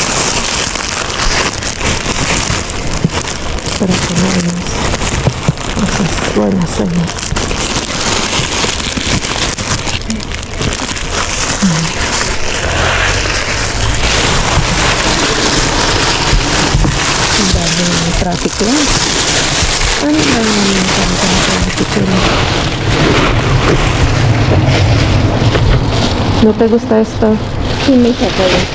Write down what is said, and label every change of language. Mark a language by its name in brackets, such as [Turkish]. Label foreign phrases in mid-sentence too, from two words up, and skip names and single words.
[Spanish] Para comer esas buenas cenas. [Filipino] Ang dami ng traffic lang. Ano ba yung traffic lang? [Spanish] ¿No te gusta esto? Sí, me hizo todo.